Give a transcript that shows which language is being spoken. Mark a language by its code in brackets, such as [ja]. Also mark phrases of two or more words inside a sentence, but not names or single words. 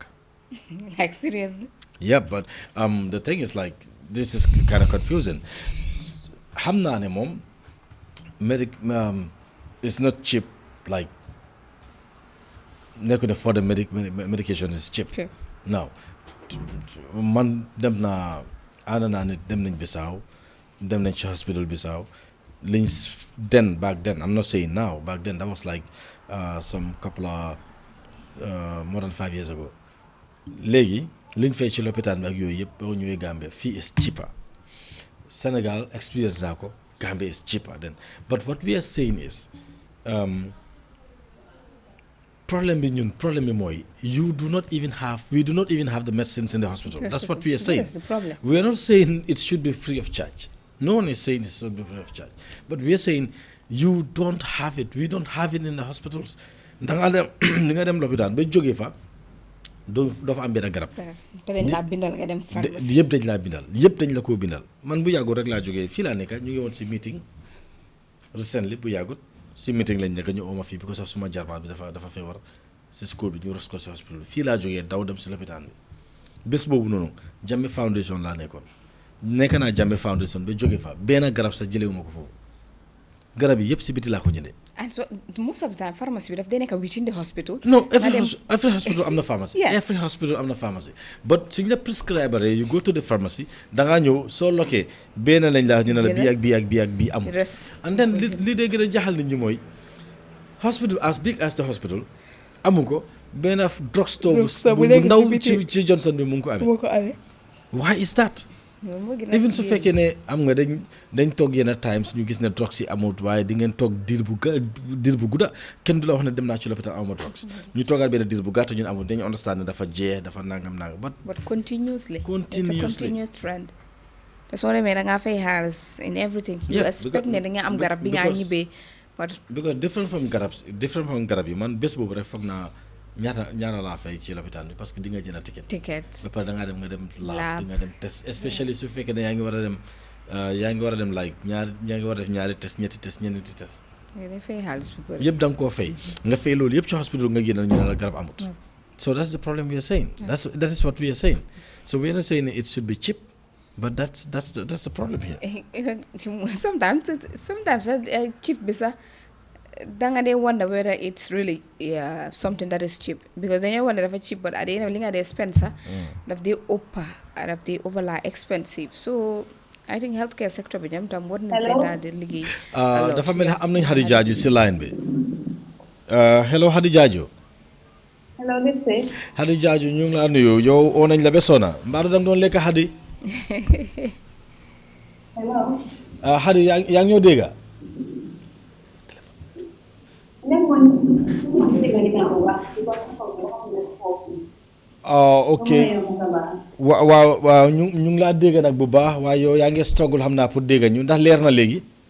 [en] Like seriously? Yeah, but the thing is, like, this is kind of confusing. [wo] Hamna ne mom, [en] it's not cheap. Like, they could afford the medication is cheap. Okay. Now, [wo] man dem na ana na dem nañ Bissau, dem nañ ci hospital Bissau. [en] Back then, I'm not saying now. Back then, that was like some couple of more than 5 years ago. [wo] Léegi liñ fay ci lopitaan bi ak yooyu yëpp boo ñëwee Gambia fii [en] is cheaper. Senegal experience [wo] naa ko, [en] Gambia is cheaper then. But what we are saying is [wo] problem bi mooy [en] we do not even have the medicines in the hospital. That's what we are saying. That's the problem. We are not saying it should be free of charge. No one is saying it should be free of charge. But we are saying you don't have it. We don't have it in the hospitals. [wo] Da nga dem lopitaan ba jógee fa doo fa am benn garab. te dañ laa bindal nga dem pharmacie. yëpp dañ laa bindal yëpp dañ la koo bindal man bu yàggut rek laa jógee fii laa nekk ñu ngi woon si meeting recently bu yàggut si meeting lañ nekk ñu ooma fii because of suma jarbaat bi dafa feebar si school bi ñu ros ko si hospital bi fii laa jógee daw dem si lopitaan bi bés boobu noonu Jammeh Foundation laa nekk naa Jammeh Foundation ba jóge fa benn garab sax jëlewuma ko foofu garab yi yëpp si biti laa ko jëndee. [en] And so most of the time pharmacy [wo] bi daf dee nekk [en] within the hospital. No, every hospital [wo] am na [en] pharmacy. Yes. Every hospital [wo] am na [en] pharmacy. [wo] But suñ la prescriber [en] you go to the pharmacy [wo] da ngaa ñëw soo lokkee benn lañ la ñu ne la bii ak bii amul. And then li dee gën a jaxal nit ñi mooy [en] hospital as big as the hospital [wo] amu ko benn drugstore bu ndaw ci Johnson bi mu ngi ko amee. [en] Why is that? [wo] Even su fekkee ne am nga dañ toog yenn times ñu gis ne drugs yi amut waaye di ngeen toog diir bu gudda kenn du la wax ne dem naa ci lopitaan amuma drugs ñu toogaat benn diir bu gàtt ñun amul dañu understand ne dafa jeex dafa nangam [en] but continuously it's a continuous trend [wo] te soo demee da ngaa fay xaalis [en] in everything you expect [wo] ne da nga am garab bi nga ñibbee because different from garab yi man bés boobu rek foog naa ñaata laa fay ci lopitaan bi parce que di nga jënd ticket ba pare da ngaa dem nga dem laab di nga dem test especially su fekkee ne yaa ngi war a dem like yaa ngi war a def ñaari test ñetti test ñeenti test yëpp da nga koo fay nga fay loolu yëpp ci hospital nga génn ñu ne la garab amut [en] so that's the problem we are saying that is what we are saying so we are not saying it should be cheap but that's the problem here. sometimes cheap bi sax [wo] danga dee [en] wonder whether it's really something that is cheap because dañoo wonder dafa cheap but at the end of li nga dee spend sax daf dee daf dee overly expensive so I think healthcare sector bi ñoom tam war nañ seen daal di liggéey [wo] dafa mel am nañ Hadi Jaaju si line bi hello Hadi Jaaju Hadi Jaaju ñu ngi laa nuyu yow oo nañ la ba sona mbaaru danga doon lekk Hadi Hadi yaa ngi ñoo dégga ok waaw ñu ngi laa dégg nag bu baax waaye yow yaa ngi struggle xam naa pour dégg ñu ndax leer na léegi.